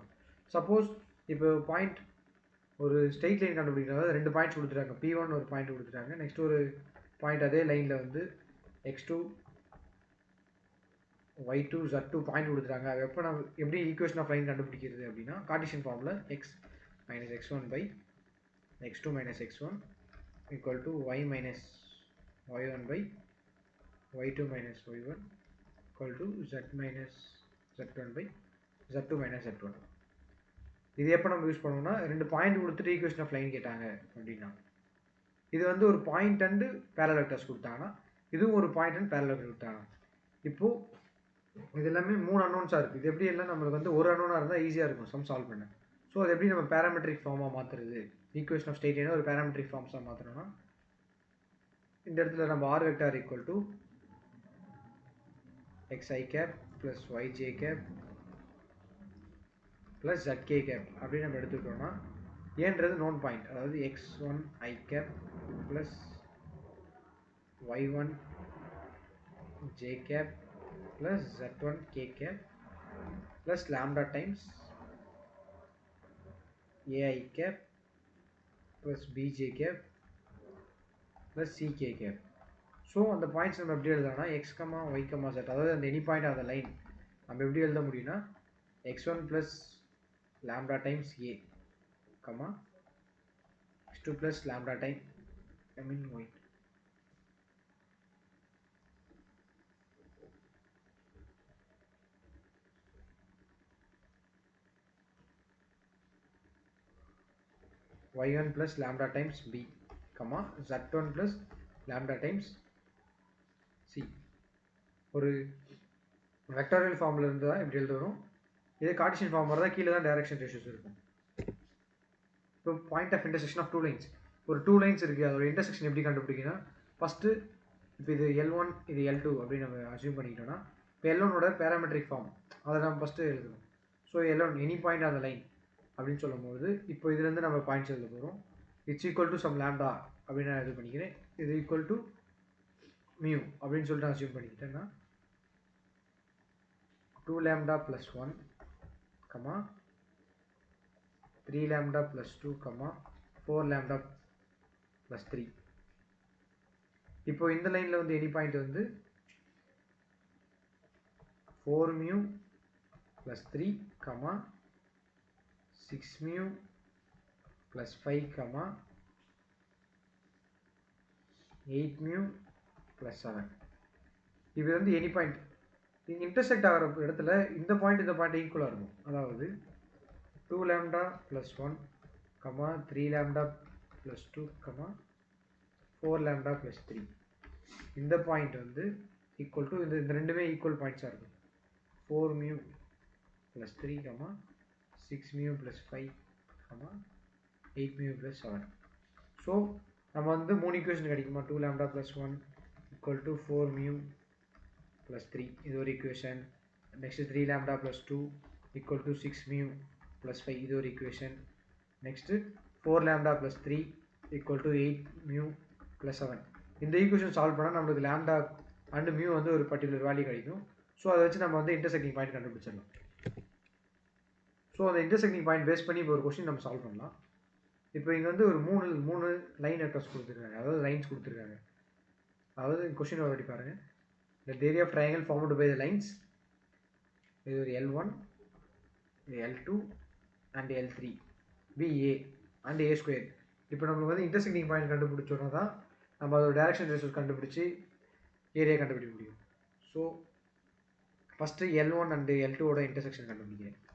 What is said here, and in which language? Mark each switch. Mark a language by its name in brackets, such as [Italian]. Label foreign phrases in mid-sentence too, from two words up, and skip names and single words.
[Tamil] சப்போஸ் இப்போ பாயிண்ட் ஒரு [English] straight line [Tamil] கண்டுபிடிக்கிறது, 2 பாயிண்ட்ஸ் கொடுத்துட்டாங்க, P1 ஒரு பாயிண்ட் கொடுத்துட்டாங்க, நெக்ஸ்ட் ஒரு பாயிண்ட் அதே லைனில் வந்து x2 y2 z2 பாயிண்ட் கொடுத்துட்டாங்க. அது எப்போ நம்ம எப்படி [English] equation of line [Tamil] கண்டுபிடிக்கிறது அப்படின்னா [English] Cartesian formil x minus x1 by x2 minus x1 equal to y minus y1 by y2 minus y1 equal to z minus z1 by z2 minus z1. [Tamil] இது எப்போ நம்ம யூஸ் பண்ணுவோம்னா 2 பாயிண்ட் கொடுத்துட்டு [English] equation of line [Tamil] கேட்டாங்க அப்படின்னா, இது வந்து ஒரு [English] point and parallel vectors [Tamil] கொடுத்தாங்கன்னா, இதுவும் ஒரு [English] point and parallel vector [Tamil] கொடுத்தாங்க. இப்போது இது எல்லாமே 3 அன்னோன்ஸாக இருக்குது. இது எப்படி எல்லாம் நம்மளுக்கு வந்து ஒரு அன்னோனாக இருந்தால் ஈஸியாக இருக்கும் [English] sum solve [Tamil] பண்ண. ஸோ அது எப்படி நம்ம [English] parametric formaaga [Tamil] மாற்றுறது, [English] equation of straight linai [Tamil] ஒரு [English] parametric formsaaga [Tamil] மாற்றணும்னா, இந்த இடத்துல நம்ம [English] r vector equal to xi cap plus yj cap plus zk cap [Tamil] அப்படின்னு நம்ம எடுத்துக்கிட்டோம்னா, ஏன்றது [English] known point, அதாவது x1 i cap plus y1 j cap plus z1 k cap plus lambda times ai cap plus bj cap plus ck cap. [Tamil] ஸோ அந்த பாயிண்ட்ஸ் நம்ம எப்படி எழுதலாம்னா x, y, z, அதாவது அந்த [English] any point of the line [Tamil] நம்ம எப்படி எழுத முடியும்னா [English] x1 plus lambda times a, x2 plus lambda time y. y1 plus lambda times b, z1 plus lambda times c. [Tamil] ஒரு [English] vectorial formil [Tamil] இருந்து தான் இப்படி எழுதுறோம். இதே [English] Cartesian form [Tamil] வரதான் கீழே தான் [English] direction ratios [Tamil] இருக்கும். இப்போ [English] point of intersection of 2 lines, [Tamil] ஒரு 2 லைன்ஸ் இருக்குது, அதோட இன்டர்செக்ஷன் எப்படி கண்டுபிடிக்கனா, ஃபஸ்ட்டு இப்போ இது L1 இது L2 அப்படின்னு நம்ம அசியூம் பண்ணிக்கிட்டோம்னா, இப்போ L1ஓட [English] parametric form [Tamil] அதை நம்ம ஃபஸ்ட்டு எழுதணும். ஸோ L1 [English] any point of the line [Tamil] அப்படின்னு சொல்லும்போது, இப்போ இதுலேருந்து நம்ம பாயிண்ட்ஸ் எழுத போகிறோம். [English] it's equal to some lambda [Tamil] அப்படின்னு நான் இது பண்ணிக்கிறேன். [English] இது equal to mu [Tamil] அப்படின்னு சொல்லிட்டு நான் அசியூம் பண்ணிக்கிட்டேன்னா [English] 2 lambda plus 1, 3 lambda plus 2, 4 lambda plus 3. [Tamil] இப்போ இந்த லைனில் வந்து [English] any point [Tamil] வந்து [English] 4 mu plus 3, 6 mu plus 5, 8 mu plus 7. [Tamil] இது வந்து [English] any point [Tamil] இன்டர்செக்ட் ஆகிற இடத்துல இந்த பாயிண்ட் ஈக்குவலாக இருக்கும். [English] அதாவது 2 lambda plus 1, 3 lambda plus 2, 4 lambda plus 3. [Tamil] இந்த பாயிண்ட் வந்து [English] equal to [Tamil] இந்த ரெண்டுமே [English] equal pointsaaga [Tamil] இருக்கும். [English] 4 mu plus 3, 6 mu plus 5, 8 mu plus 7. [Tamil] ஸோ நம்ம வந்து 3 ஈக்குவேஷன் கிடைக்குமா, [English] 2 lambda plus 1 equal to 4 mu plus 3, [Tamil] இது ஒரு ஈக்குவேஷன். [English] நெக்ஸ்ட் 3 lambda plus 2 equal to 6 mu plus 5, [Tamil] இது ஒரு ஈக்குவேஷன். [English] நெக்ஸ்ட் 4 lambda plus 3 equal to 8 mu plus 7. [Tamil] இந்த ஈக்குவேஷன் சால்வ் பண்ணால் நம்மளுக்கு [English] lambda and mu [Tamil] வந்து ஒரு [English] particular value [Tamil] கிடைக்கும். ஸோ அதை வச்சு நம்ம வந்து [English] intersecting point [Tamil] கண்டுபிடிச்சிடலாம். ஸோ அந்த [English] intersecting point [Tamil] பேஸ் பண்ணி இப்போ ஒரு கொஸ்டின் நம்ம சால்வ் பண்ணலாம். இப்போ இங்கே வந்து ஒரு மூணு [English] line vectors [Tamil] கொடுத்துருக்காங்க, அதாவது லைன்ஸ் கொடுத்துருக்காங்க. அதாவது கொஸ்டின் ஒரு வாட்டி பாருங்கள். [English] The area of triangle formed by the lines, [Tamil] இது ஒரு [English] L1, L2 and L3 BA and A square. [Tamil] இப்போ நம்மளுக்கு வந்து [English] intersecting point [Tamil] கண்டுபிடிச்சோன்னா தான் நம்ம அதோட [English] direction ratios [Tamil] கண்டுபிடிச்சி ஏரியா கண்டுபிடிக்க முடியும். ஸோ ஃபஸ்ட்டு L1 அண்ட் L2ஓட இன்டர்செக்ஷன் கண்டுபிடிக்கிறேன்.